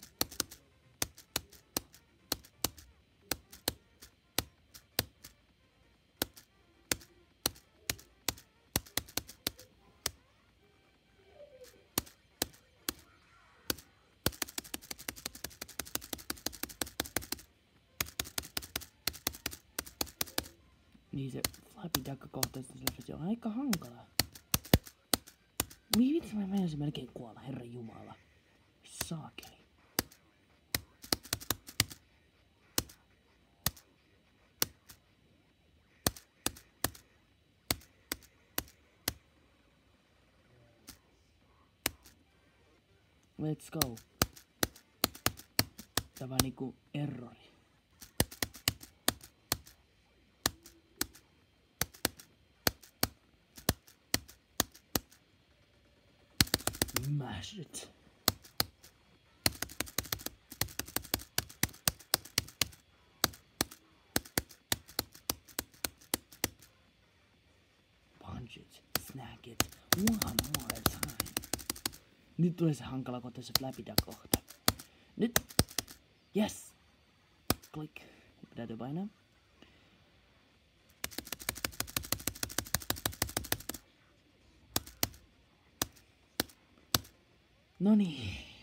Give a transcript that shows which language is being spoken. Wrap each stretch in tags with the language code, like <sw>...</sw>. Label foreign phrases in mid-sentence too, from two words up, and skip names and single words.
<fi>Niin se Flappy Duck kohtaisesti se on aika hankala. Vitsi mä menisin melkein kuolla, herra jumala. Saakeli.</fi> <en>Let's go.</en> <fi>Tämä on niinku errori.</fi> <en>Mash it. Punch it. Snack it. One more time.</en> <fi>Nyt tulee se hankala kohta, se Flappy Duck kohta.</fi> <en>Nyt. Yes. Click.</en> <fi>Täytyy painaa. Noniin.</fi>